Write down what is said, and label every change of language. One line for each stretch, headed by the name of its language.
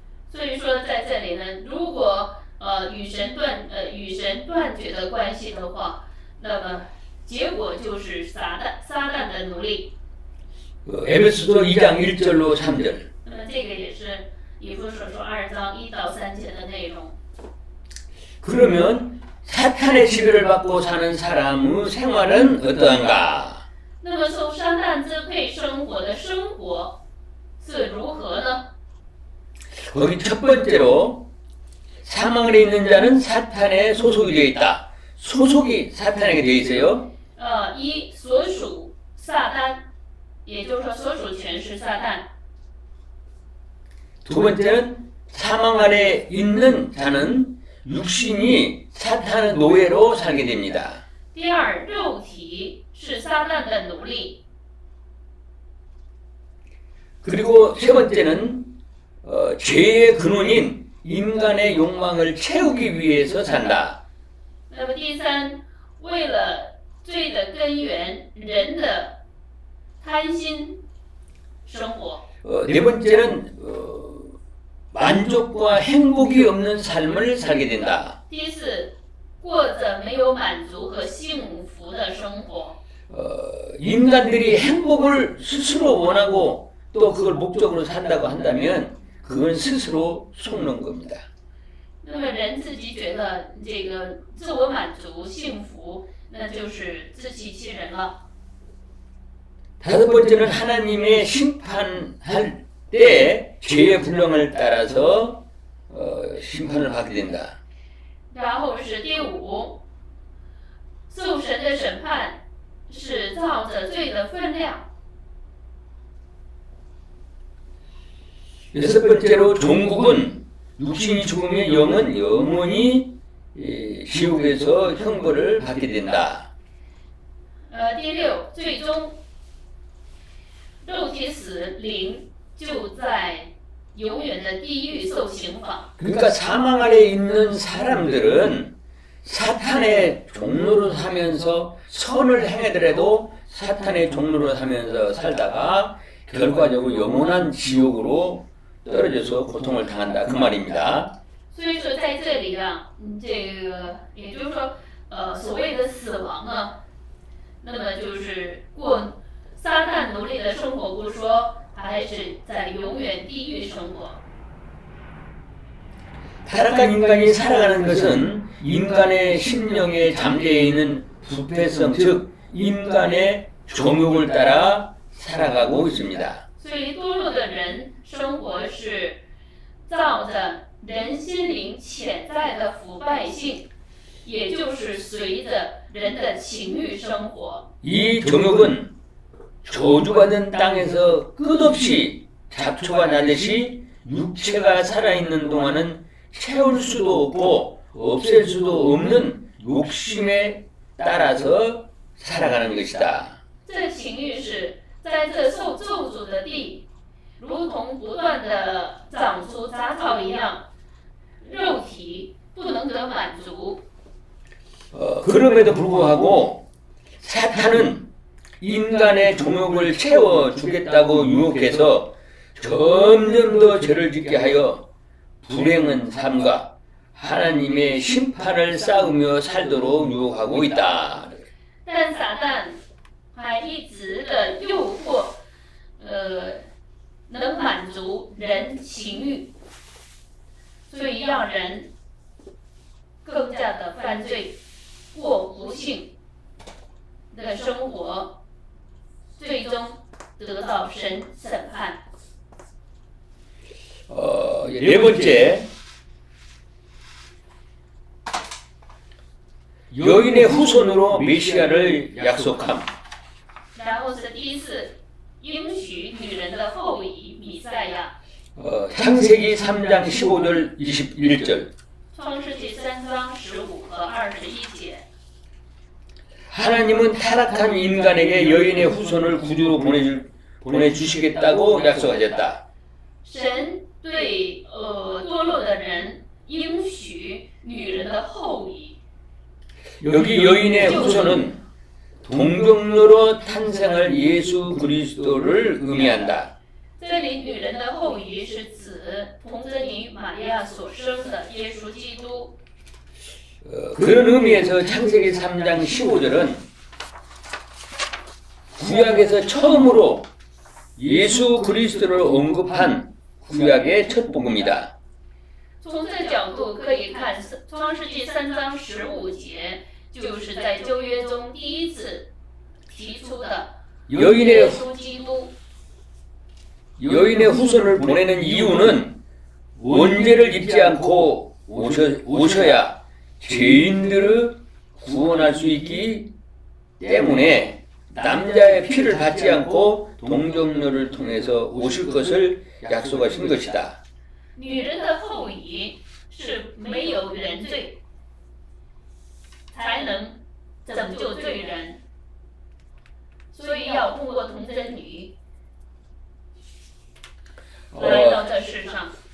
Chinese: 所以说，在这里呢，如果与神断绝的关系的话，那么结果就是撒旦的奴隶。
Korean: 에베소서 2장 1절로 3절.
Chinese: 那么这个也是以弗所说2章1到3节的内容。
Korean: 그러면 사탄의 지배를 받고 사는 사람의 생활은 어떠한가?
Chinese: 那么受撒旦支配生活的生活是如何呢？
Korean: 거기 첫 번째로 사망 아래 있는 자는 사탄의 소속이 되어 있다. 소속이 사탄에게 되어 있어요.
Chinese: 所属撒旦，也就是说所属权是撒旦。
Korean: 두 번째는 사망 아래 있는 자는 육신이 사탄의 노예로 살게 됩니다.
Chinese: 第二，肉体是撒旦的奴隶。
Korean: 그리고 세 번째는 죄의 근원인 인간의 욕망을 채우기 위해서 산다.
Chinese: 那么第三，为了罪的根源，人的贪心生活。
Korean: 네 번째는 만족과 행복이 없는 삶을 살게 된다.
Chinese: 第四，过着没有满足和幸福的生活。
Korean: 인간들이 행복을 스스로 원하고 또 그걸 목적으로 산다고 한다면 그건 스스로 속는 겁니다.
Chinese: 那么人自己觉得这个自我满足、幸福，那就是自欺欺人了。
Korean: 다섯 번째는 하나님의 심판할 때 죄의 분량을 따라서 심판을 받게 된다.
Chinese: 然后是第五，受神的审判是照着罪的分量。
Korean: 여섯 번째로 종국은 육신이 죽으면 영은 영원히 지옥에서 형벌을 받게 된다.
Chinese: 第六，最终肉体死，灵就在永远的地狱受刑罚。
Korean: 그러니까 사망 아래 있는 사람들은 사탄의 종로로 사면서 선을 행하더라도 사탄의 종로로 사면서 살다가 결과적으로 영원한 지옥으로 떨어져서 고통을 당한다 그 말입니다.
Chinese: 所以说在这里啊，这个也就是说，所谓的死亡啊，那么就是过撒旦奴隶的生活不说，还是在永远地狱生活。
Korean: 타락한 인간이 살아가는 것은 인간의 심령에 잠재해 있는 부패성, 즉 인간의 종욕을 따라 살아가고 있습니다.
Chinese: 所以堕落的人生活是照着人心灵潜在的腐败性，也就是随着人的情欲生活。
Korean: 이 종욕은 저주받은 땅에서 끝없이 잡초가 나듯이 육체가 살아있는 동안은 채울 수도 없고 없앨 수도 없는 욕심에 따라서 살아가는 것이다.
Chinese: 这情欲是在这受咒诅的地，如同不断的长出杂草一样，肉体不能得满足。
Korean: 그럼에도 불구하고 사탄은 인간의 종욕을 채워주겠다고 유혹해서 점점 더 죄를 짓게 하여 불행한 삶과 하나님의 심판을 쌓으며 살도록 유혹하고 있다.
Chinese: 但撒旦还一直的诱惑，能满足人情欲，所以让人更加的犯罪，过不幸的生活，最终得到神审判。
Korean: 네 번째, 여인의 후손으로 메시아를 약속함.
Chinese: 然后是第四，应许女人的后裔弥赛亚。
Korean: 창세기 3장 15절 21절.
Chinese: 创世纪3章15和21节。
Korean: 하나님은 타락한 인간에게 여인의 후손을 구주로 보내주시겠다고 약속하셨다.
Chinese: 神对堕落的人应许女人的后裔。
Korean: 여기 여인의 후손은 동정녀로 탄생할 예수 그리스도를 의미한다.
Chinese: 这里女人的后裔是指童贞女玛利亚所生的耶稣基督。
Korean: 그런 의미에서 창세기 3장 15절은 구약에서 처음으로 예수 그리스도를 언급한 구약의 첫 복음이다.
Chinese: 从这角度可以看，创世纪3章15节就是在旧约中第一次提出的耶
Korean: 여인의
Chinese: 稣基督。
Korean: 여인의 후손을 보내는 이유는 원죄를 입지 않고 오셔야 죄인들을 구원할 수 있기 때문에 남자의 피를 받지 않고 동정녀를 통해서 오실 것을 약속하신 것이다.
Chinese: 女人的后裔是没有原罪，才能拯救罪人，所以要通过童贞女来到这世上。